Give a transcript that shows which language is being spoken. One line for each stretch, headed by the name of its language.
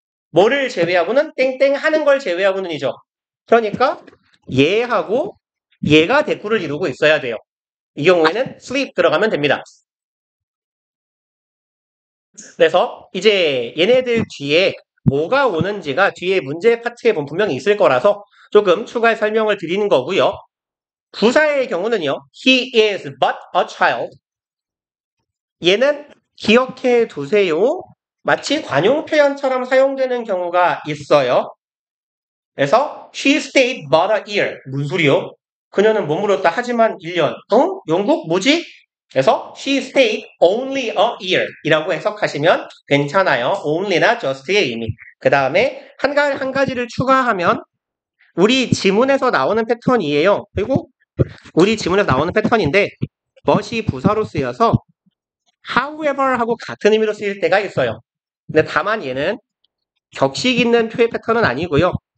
Korean: 뭐를 제외하고는 땡땡 하는 걸 제외하고는이죠. 그러니까 얘하고 얘가 대꾸를 이루고 있어야 돼요. 이 경우에는 sleep 들어가면 됩니다. 그래서 이제 얘네들 뒤에 뭐가 오는지가 뒤에 문제 파트에 보면 분명히 있을 거라서 조금 추가 설명을 드리는 거고요. 부사의 경우는요.
English: He is but a child.
Korean: 얘는 기억해 두세요. 마치 관용 표현처럼 사용되는 경우가 있어요. 그래서
English: she stayed but a year.
Korean: 무슨 소리요? 그녀는 머물렀다 하지만 1년. 영국 뭐지? 그래서
English: she stayed only a year
Korean: 이라고 해석하시면 괜찮아요. only나 just의 의미. 그 다음에 한 가지를 추가하면 우리 지문에서 나오는 패턴이에요. 그리고 우리 지문에서 나오는 패턴인데 but이 부사로 쓰여서 however 하고 같은 의미로 쓰일 때가 있어요. 근데 다만 얘는 격식 있는 표의 패턴은 아니고요.